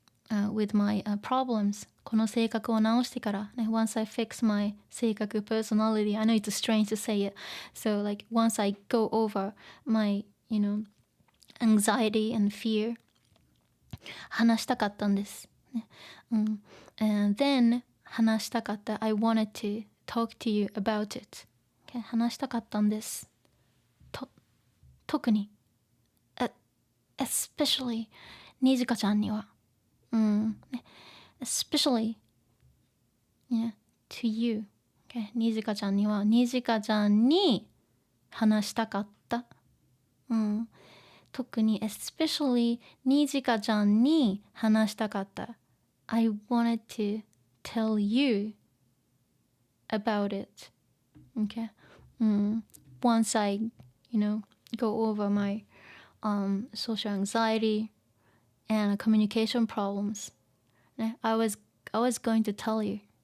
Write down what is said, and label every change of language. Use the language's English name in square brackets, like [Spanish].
[English] with my problems [Japanese] この性格を直してから、 [English] ね、once I fix my 性格 personality I know it's strange to say it so like once I go over my anxiety and fear [Japanese] 話したかったんです、 [English] ねand then [Japanese] 話したかった [English] I wanted to talk to you about it、okay? [Japanese] 話したかったんです特に、 [English] especially [Japanese] にじかちゃんには [English] especially to you、okay? [Japanese] にじかちゃんにはにじかちゃんに話したかった、特に [English] especially [Japanese] にじかちゃんに話したかった。 [English] I wanted to tell you about it. Okay. Once I, go over my social anxiety and communication problems, I was going to tell you.